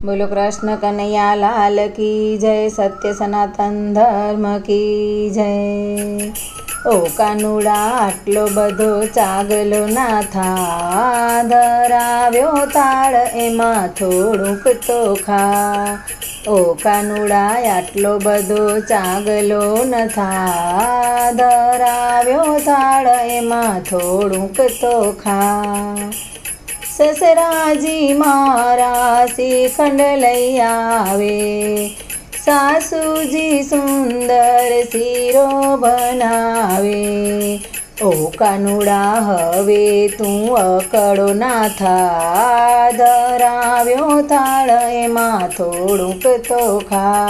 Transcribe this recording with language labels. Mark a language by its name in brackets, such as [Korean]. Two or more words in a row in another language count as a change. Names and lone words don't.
[Hindi] बोलो कृष्ण कन्हैया लाल की जय, सत्य सनातन धर्म की जय। [Gujarati] ઓ કાનુડા આટલો બધો ચાગલો ના થા, ધરાવ્યો તાળ એમાં થોડુંક તો ખા। ઓ કાનુડા આટલો બધો ચાગલો ન થા, ધરાવ્યો તાળ એમાં થોડુંક તો ખા। સસરાજી મારા શ્રીખંડ લઈ આવે, સાસૂજી સુંદર સીરો બનાવે। ઓ કાનુડા હવે તું અકડો ના થા, ધરાવ્યો થાળ એમાં થોડુંક તો ખા।